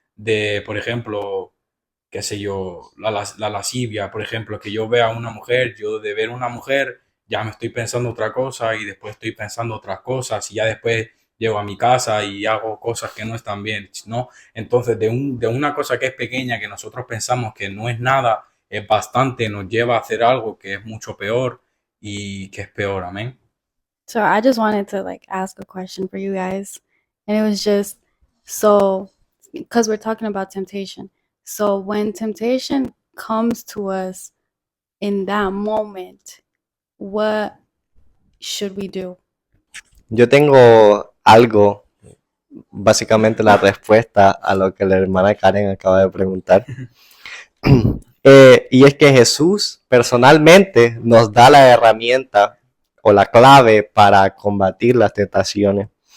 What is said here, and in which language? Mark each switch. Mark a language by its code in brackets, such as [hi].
[es] De, por ejemplo, qué sé yo, la lascivia, por ejemplo, que yo vea a una mujer, yo de ver una mujer ya me estoy pensando otra cosa y después estoy pensando otras cosas y ya después llego a mi casa y hago cosas que no están bien, ¿no? Entonces, de una cosa que es pequeña, que nosotros pensamos que no es nada, es bastante, nos lleva a hacer algo que es mucho peor y que es peor, amén. [en] So I just wanted to ask a question for you guys, and it was just because we're talking about temptation. So when temptation comes to us in that moment, what should we do? [es] Yo tengo algo, básicamente la respuesta a lo que la hermana Karen acaba de preguntar. Y es que Jesús personalmente nos da la herramienta o la clave para combatir las tentaciones.